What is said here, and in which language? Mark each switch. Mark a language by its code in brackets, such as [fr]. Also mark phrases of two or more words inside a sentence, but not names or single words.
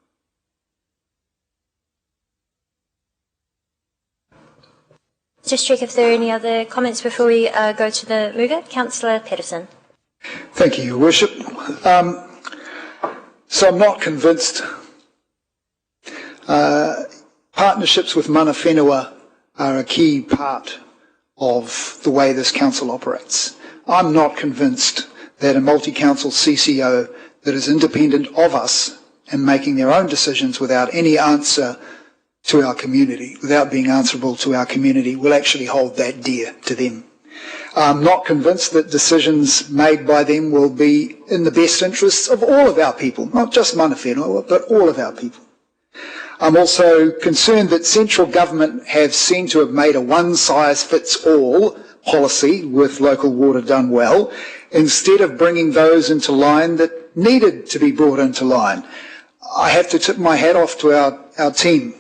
[en] Just check if there are any other comments before we go to the mover. Councillor Patterson. Thank you, Your Worship. So I'm not convinced. Partnerships with [mi] mana whenua [en] are a key part of the way this council operates. I'm not convinced that a multi-council CCO that is independent of us and making their own decisions without any answer to our community, without being answerable to our community, will actually hold that dear to them. I'm not convinced that decisions made by them will be in the best interests of all of our people, not just [mi] mana whenua, [en] but all of our people. I'm also concerned that central government have seemed to have made a one-size-fits-all policy with local water done well, instead of bringing those into line that needed to be brought into line. I have to tip my hat off to our team.